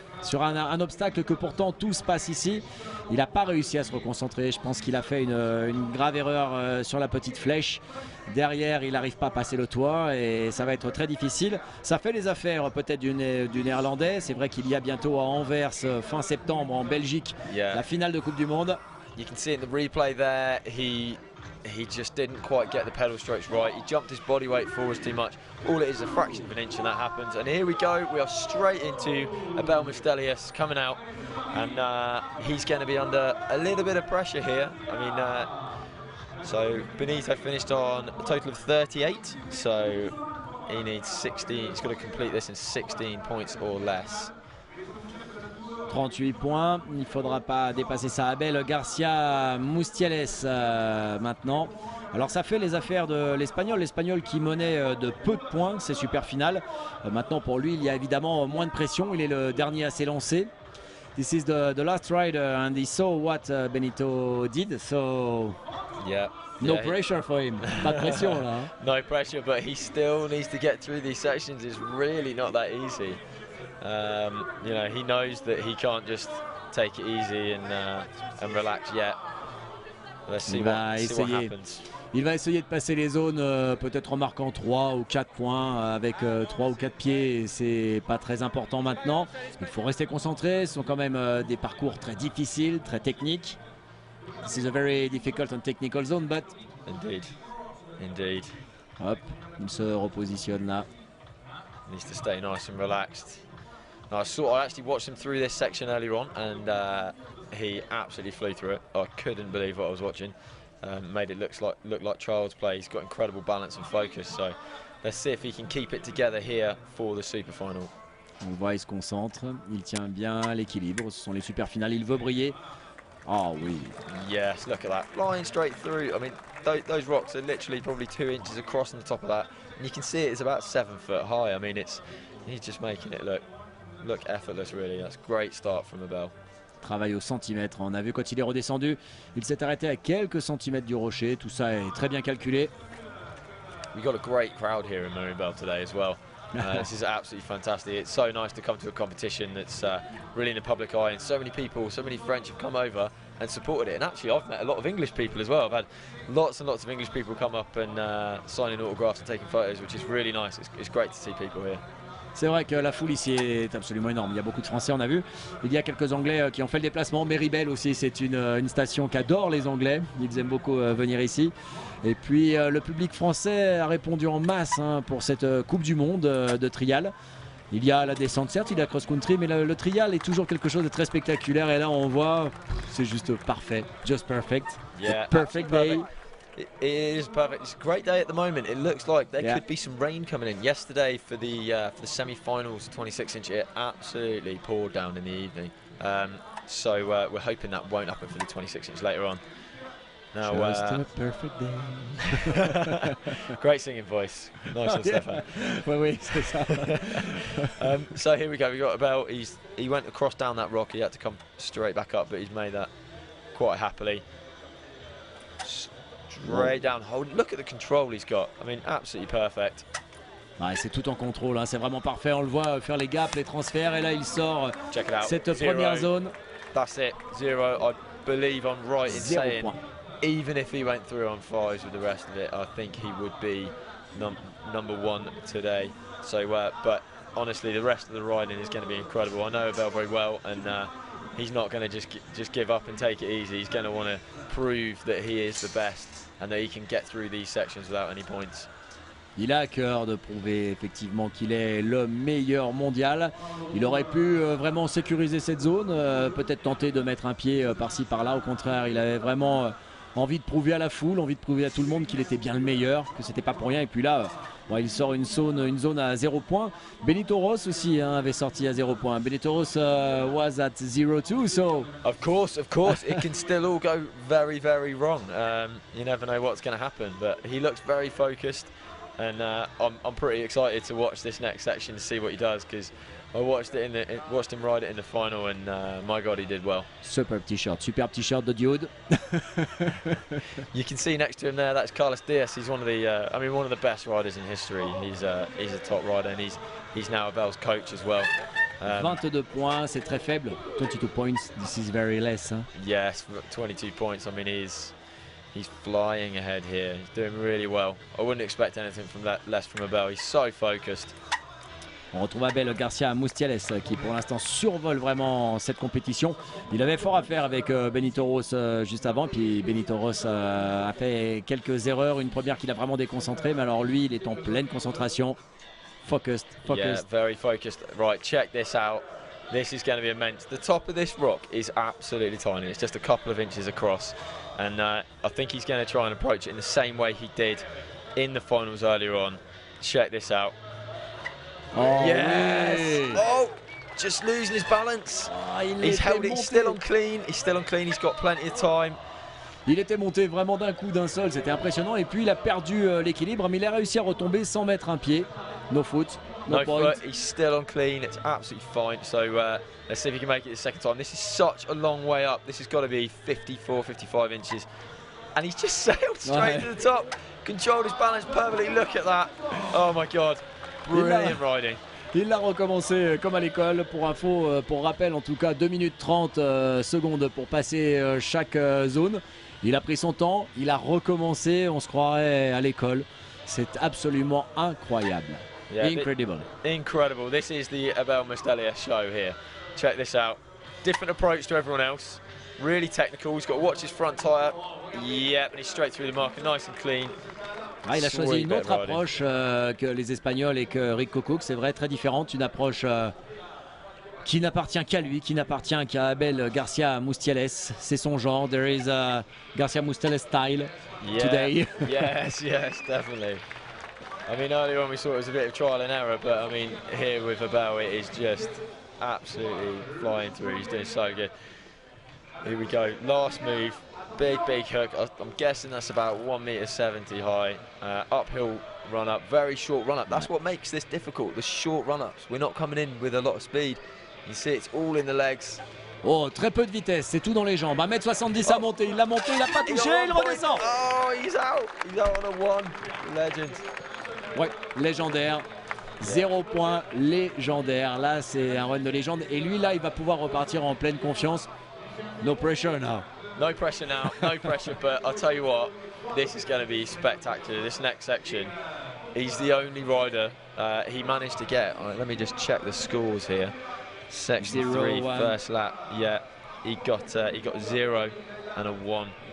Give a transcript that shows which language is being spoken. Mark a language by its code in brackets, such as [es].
[fr] sur un obstacle que pourtant tout se passe ici. Il n'a pas réussi à se reconcentrer. Je pense qu'il a fait une grave erreur sur la petite flèche. Derrière, il n'arrive pas à passer le toit et ça va être très difficile. Ça fait les affaires peut-être du Néerlandais. C'est vrai qu'il y a bientôt à Anvers, fin septembre, en Belgique, la finale de Coupe du Monde. [en] You can see in the replay there, he just didn't quite get the pedal strokes right. He jumped his body weight forwards too much. All it is a fraction of an inch and that happens. And here we go, we are straight into Abel Mustelius coming out. And he's going to be under a little bit of pressure here. I mean, so Benito finished on a total of 38. So he needs 16, he's got to complete this in 16 points or less. [fr] 38 points, il ne faudra pas dépasser ça. Abel Garcia Mustieles maintenant. Alors ça fait les affaires de l'Espagnol qui menait de peu de points ces super finales. Maintenant pour lui il y a évidemment moins de pression, il est le dernier à s'élancer. [en] This is the last rider and he saw what Benito did, so no pressure for him. [fr] Pas de pression là. Hein. [en] No pressure, but he still needs to get through these sections. It's really not that easy. You know, he knows that he can't just take it easy and relax yet. Let's see what happens. [fr] Il va essayer de passer les zones peut-être en marquant 3 ou 4 points avec 3 ou 4 pieds. C'est pas très important maintenant. Il faut rester concentré. Ce sont quand même des parcours très difficiles, très techniques. [en] This is a very difficult and technical zone, but... Indeed. [fr] Hop, il se repositionne là. [en] Needs to stay nice and relaxed. Now, I actually watched him through this section earlier on, and he absolutely flew through it. I couldn't believe what I was watching. Made it look like child's play. He's got incredible balance and focus. So let's see if he can keep it together here for the super final. [fr] On le voit, il se concentre, il tient bien l'équilibre. Ce sont les super finales. Il veut briller. Oh oui. [en] Yes, look at that, flying straight through. I mean, those rocks are literally probably 2 inches across on the top of that, and you can see it's about 7 foot high. I mean, he's just making it look effortless, really. That's a great start from Abel. [fr] Travail au centimètre. On a vu quand il est redescendu, il s'est arrêté à quelques centimètres du rocher. Tout ça est très bien calculé. [en] We got a great crowd here in Maribel today as well. This is absolutely fantastic. It's so nice to come to a competition that's really in the public eye, and so many people, so many French have come over and supported it. And actually, I've met a lot of English people as well. I've had lots and lots of English people come up and signing autographs and taking photos, which is really nice. It's great to see people here. [fr] C'est vrai que la foule ici est absolument énorme. Il y a beaucoup de Français, on a vu. Il y a quelques Anglais qui ont fait le déplacement. Maribel aussi, c'est une station qu'adorent les Anglais. Ils aiment beaucoup venir ici. Et puis le public français a répondu en masse pour cette Coupe du Monde de trial. Il y a la descente, certes, il y a cross-country, mais le trial est toujours quelque chose de très spectaculaire. Et là, on voit, c'est juste parfait. [en] Just perfect. Yeah, perfect day. It is perfect. It's a great day at the moment. It looks like there could be some rain coming in. Yesterday for the semi-finals, 26-inch, it absolutely poured down in the evening. So we're hoping that won't happen for the 26-inch later on. Now, just a perfect day. Great singing voice. Nice one, Stefan. [fr] Oui, c'est ça. [en] So here we go. We got Abel. He went across down that rock. He had to come straight back up, but he's made that quite happily. Straight down. Look at the control he's got. I mean, absolutely perfect. [fr] Ouais, c'est tout en contrôle, c'est vraiment parfait. On le voit faire les gaps, les transferts, et là il sort cette première zone. [en] That's it, 0. I believe I'm right in saying, point. Even if he went through on 5s with the rest of it, I think he would be number 1 today. So, but honestly, the rest of the riding is going to be incredible. I know Abel very well, and he's not going to just give up and take it easy. He's going to want to prove that he is the best and that he can get through these sections without any points. [fr] Il a à cœur de prouver effectivement qu'il est le meilleur mondial. Il aurait pu vraiment sécuriser cette zone, peut-être tenter de mettre un pied par-ci par-là. Au contraire, il avait vraiment envie de prouver à la foule, envie de prouver à tout le monde qu'il était bien le meilleur, que c'était pas pour rien. Et puis là, bon, il sort une zone à 0 points. Benito Ross aussi avait sorti à 0 points. [en] Benito Ross was at 0-2, so... Of course, it can still all go very, very wrong. You never know what's going to happen, but he looks very focused. And I'm pretty excited to watch this next section to see what he does, because I watched him ride it in the final, and my God, he did well. [fr] Superb t-shirt de Dude. [en] You can see next to him there, that's Carlos Diaz. He's one of the best riders in history. He's a top rider, and he's now Abel's coach as well. [fr] 22 points, c'est très faible. [en] 22 points, this is very less. [fr] Hein. [en] Yes, 22 points. I mean, he's flying ahead here. He's doing really well. I wouldn't expect anything from that less from Abel. He's so focused. [fr] On retrouve Abel Garcia Mustiales qui pour l'instant survole vraiment cette compétition. Il avait fort à faire avec Benito Ross juste avant, puis Benito Ross a fait quelques erreurs, une première qu'il a vraiment déconcentrée, mais alors lui il est en pleine concentration. [en] Focused. Yeah, very focused. Right, check this out. This is going to be immense. The top of this rock is absolutely tiny. It's just a couple of inches across, and I think he's going to try and approach it in the same way he did in the finals earlier on. Check this out. Oh, yes! [fr] Oui. [en] Oh, just losing his balance. He's held it. He's still on clean. He's still on clean. He's got plenty of time. [fr] Il était monté vraiment d'un coup, d'un seul, c'était impressionnant. Et puis il a perdu l'équilibre, mais il a réussi à retomber sans mettre un pied. [en] No foot, no point. Foot. He's still on clean. It's absolutely fine. So let's see if he can make it the second time. This is such a long way up. This has got to be 54, 55 inches. And he's just sailed straight to the top. Controlled his balance perfectly. Look at that. Oh my God. Brilliant riding. [fr] Il l'a recommencé comme à l'école. Pour info, pour rappel en tout cas, 2 minutes 30 secondes pour passer chaque zone. Il a pris son temps, il a recommencé, on se croirait à l'école. C'est absolument incroyable. [en] Yeah, Incredible. Incredible. This is the Abel Mustalia show here. Check this out. Different approach to everyone else. Really technical. He's got to watch his front tyre. Yep, and he's straight through the marker, nice and clean. [fr] Ah, il a choisi une autre approche que les Espagnols et que Rick Cook, c'est vrai, très différente. Une approche qui n'appartient qu'à lui, qui n'appartient qu'à Abel Garcia Mustiales. C'est son genre. [en] There is a Garcia Mustiales style today. Yes, definitely. I mean, earlier on we saw it was a bit of trial and error, but I mean, here with Abel, it is just absolutely flying through. He's doing so good. Here we go. Last move. Big hook. I'm guessing that's about 1.70 m high. Uphill run up, very short run up. That's what makes this difficult, the short run ups. We're not coming in with a lot of speed. You see, it's all in the legs. [fr] Oh, très peu de vitesse, c'est tout dans les jambes. 1m70 à monter, il l'a monté, il n'a pas touché, il redescend. [en] Oh, he's out on a one. Legend. [fr] Ouais, légendaire. 0 point, légendaire. Là, c'est un run de légende. Et lui, là, il va pouvoir repartir en pleine confiance. [en] No pressure now. No pressure now, no pressure, but I'll tell you what, this is going to be spectacular. This next section, he's the only rider he managed to get. All right, let me just check the scores here. Section 3, first lap, yeah, he got 0 and a 1.